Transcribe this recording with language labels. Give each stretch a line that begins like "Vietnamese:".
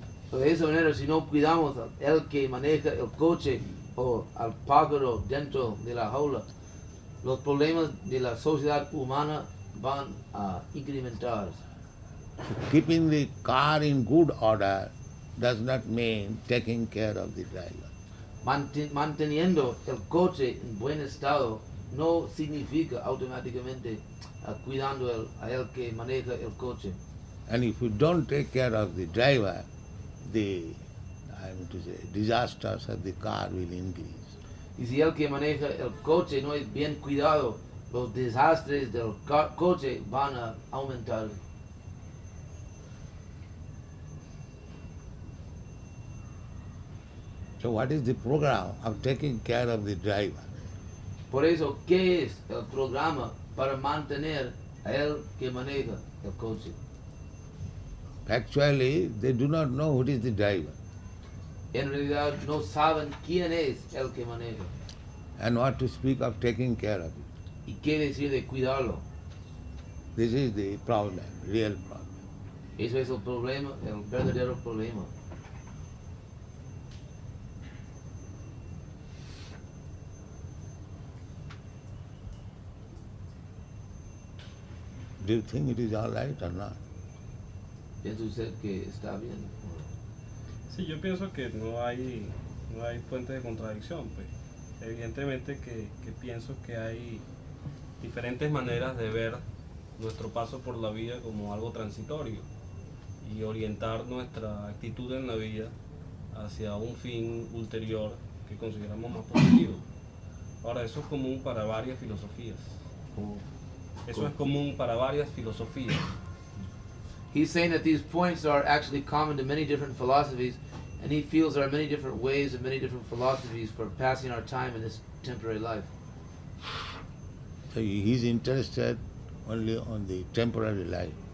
Spanish: So, de esa manera, si no cuidamos al que maneja el coche o al pájaro dentro de la jaula, los problemas de la sociedad humana van a incrementar.
English: Keeping the car in good order does not mean taking care of the driver.
Spanish: Manteniendo el coche en buen estado no significa automáticamente cuidando a el que maneja el coche.
English: And if you don't take care of the driver, the disasters of the car will increase.
Spanish: Y si el que maneja el coche no es bien cuidado, los desastres del coche van a aumentar.
English: So what is the program of taking care of the driver?
Spanish: Por eso, ¿qué es el programa para mantener a el que maneja el coche?
English: Actually, they do not know who is the driver
Spanish: En realidad no saben quién es el que maneja.
English: and what to speak of taking care of it.
Spanish: ¿Y qué decir de cuidarlo?
English: This is the problem, real problem.
Spanish: Eso es el problema, el verdadero problema.
English: Do you think it is all right or not?
Spanish: ¿Piensa usted que está bien? Sí, yo pienso que no hay fuente de contradicción, pues. Evidentemente que pienso que hay diferentes maneras de ver nuestro paso por la vida como algo transitorio y orientar nuestra actitud en la vida hacia un fin ulterior que consideramos más positivo. Ahora, eso es común para varias filosofías. Eso es común para varias filosofías.
English: He's saying that these points are actually common to many different philosophies, and he feels there are many different ways and many different philosophies for passing our time in this temporary life. So he is interested only on the temporary life.